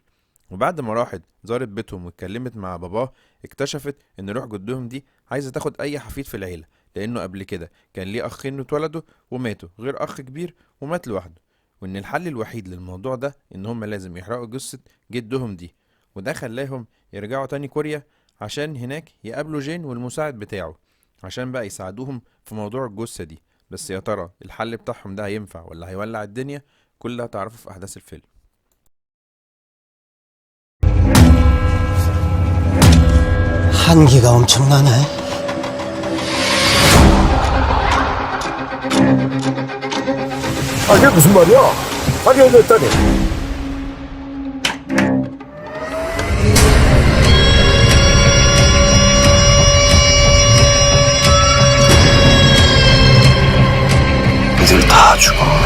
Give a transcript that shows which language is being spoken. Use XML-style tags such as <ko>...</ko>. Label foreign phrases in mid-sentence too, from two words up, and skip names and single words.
<ar>وبعد ما راحت زارت بيتهم واتكلمت مع باباه، اكتشفت ان روح جدهم دي عايزه تاخد اي حفيد في العيله، لانه قبل كده كان ليه اخين اتولدوا وماتوا غير اخ كبير ومات لوحده، وان الحل الوحيد للموضوع ده ان هم لازم يحرقوا جثه جدهم دي. وده خلاهم يرجعوا تاني كوريا عشان هناك يقابلوا جين والمساعد بتاعه عشان بقى يساعدوهم في موضوع الجثه دي. بس يا ترى الحل بتاعهم ده هينفع ولا هيولع الدنيا؟ كل ده هتعرفه في احداث الفيلم.</ar> <ko>한기가 엄청나네. 아, 이게 무슨 말이야? 아니, 열렸다니. 이들 다 죽어.</ko>